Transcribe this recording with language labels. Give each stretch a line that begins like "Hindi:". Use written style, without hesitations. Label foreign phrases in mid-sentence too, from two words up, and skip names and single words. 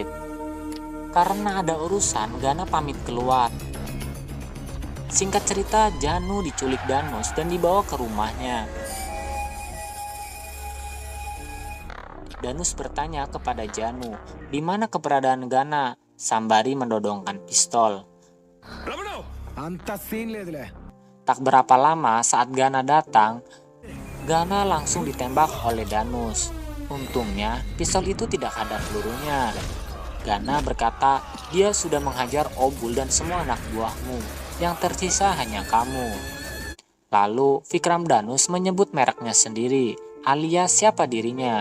Indonesian: Karena ada urusan, Gana pamit keluar. Singkat cerita, Janu diculik Danus dan dibawa ke rumahnya. Danus bertanya kepada Janu, di mana keberadaan Gana, sembari mendodongkan pistol.
Telugu: అంత సీన్ లేదులే.
Indonesian: Tak berapa lama saat Gana datang, Gana langsung ditembak oleh Danus. Untungnya, pistol itu tidak ada pelurunya. Gana berkata, dia sudah menghajar Obul dan semua anak buahmu. Yang tersisa hanya kamu. Lalu, Vikram Danus menyebut mereknya sendiri, alias siapa dirinya.